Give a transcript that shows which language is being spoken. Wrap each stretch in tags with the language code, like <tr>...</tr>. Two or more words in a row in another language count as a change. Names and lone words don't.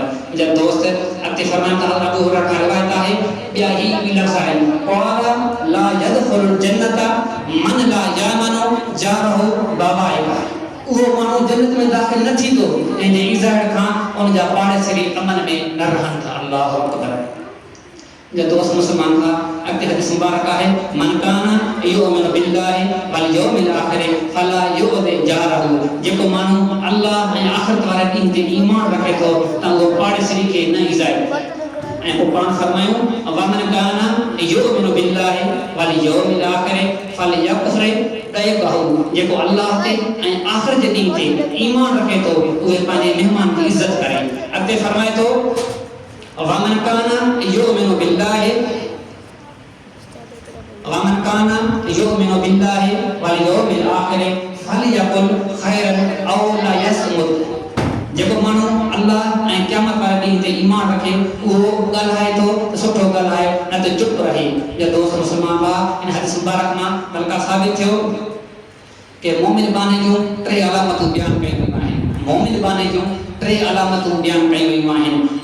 <sd>जब दोस्त अॻिते फरमाइनि था, अबू हुरैरा खां रिवायत आहे, ॿिया ही लफ़्ज़ आहिनि,</sd> <ar>قال لا يدخل الجنة من لا يأمن جاره بوائقه.</ar> <sd>उहो माण्हू जन्नत में दाख़िल न थींदो ऐं जे ईज़ाइड़ खां उन जा पाड़ेसरी अमन में न रहनि था।</sd> <ar>الله أكبر.</ar> <sd>जब दोस्त मुसलमान था अॻिते हदीस मुबारक आहे,</sd> <ar>من كان يؤمن بالله واليوم الآخر فلا يؤذ جاره.</ar> <sd>जेको माण्हू अल्लाह ऐं आख़िरत वारे ॾींहं ते ईमान रखे थो त उहो पाड़ेसरी खे न ईज़ाए। ऐं पोइ पाण फरमायूं,</sd> <ar>ومن كان يؤمن بالله واليوم الآخر فليكرم ضيفه.</ar> <sd>जेको अल्लाह ते ऐं आख़िरत जे ॾींहं ते ईमान रखे थो उहे पंहिंजे मेहमान की इज़त करे। अॻिते फरमाए थो,</sd> <ar>ومن كان يؤمن بالله واليوم الآخر فليقل خيرا أو ليصمت.</ar> <sd>जेको माण्हू अल्लाह ऐं क़यामत वारे ॾींहं ते ईमान रखे उहो ॻाल्हाए थो त सुठो ॻाल्हाए न त चुप रहे। या दोस्त मुसलमान भाउ, इन हदीस मुबारक मां बल्कि साबित थियो कि मोमिन बाने जूं 3 अलामतूं बयान कयूं वयूं आहिनि। मोमिन बाने जूं 3 अलामतूं बयान कयूं वयूं आहिनि।</sd>